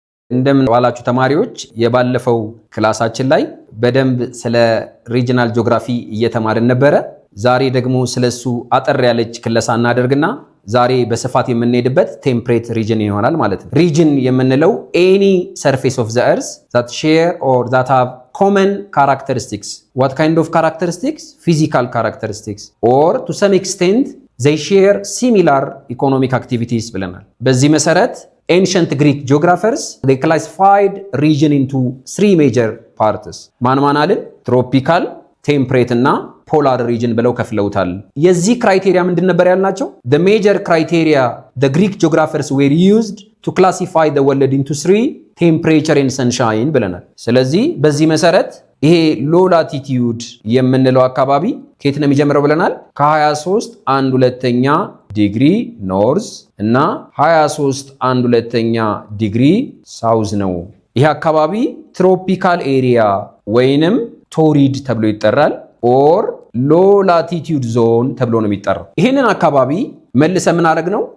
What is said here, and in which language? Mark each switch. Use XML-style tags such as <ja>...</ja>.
<am>እንደምን ዋላችሁ ተማሪዎች። የባለፈው ክላሳችን ላይ በደንብ ስለ ሪጂናል ጂኦግራፊ እየተማርን ነበረ። ዛሬ ደግሞ ስለሱ አጠር ያለች ክለሳ እናደርግና ዛሬ በስፋት የምንሄድበት ቴምፕሬት ሪጅን ይሆናል ማለት ነው። ሪጅን የምንለው</am> <en>any surface of the earth that share or that have common characteristics. What kind of characteristics? Physical characteristics or to some extent they share similar economic activities</en> <am>ብለናል። በዚህ መሰረት</am> <en>ancient Greek geographers they classified region into three major parts.</en> <am>ማን አልን? ትሮፒካል፣ ቴምፕሬት እና ፖላር ሪጅን ብለው ከፍለውታል። የዚህ ክራይቴሪያ ምንድን ነበር ያልናቸው?</am> <en>the major criteria the Greek geographers were used to classify the world into three temperature and sunshine</en> <am>ብለናል። ስለዚህ በዚህ መሰረት ይሄ ሎ ላቲቲዩድ የምንለው አካባቢ ከየት ነው የሚጀምረው ብለናል? ከ23.1/2 ዲግሪ ኖርዝ እና 23.1/2 ዲግሪ ሳውዝ ነው። ይሄ አካባቢ ትሮፒካል ኤሪያ ወይንም ቶሪድ ተብሎ ይጠራል። ኦር ሎ ላቲቲዩድ ዞን ተብሎ ነው የሚጠራው። ይሄንን አካባቢ መልሰ ምን አደረግ ነው?</am>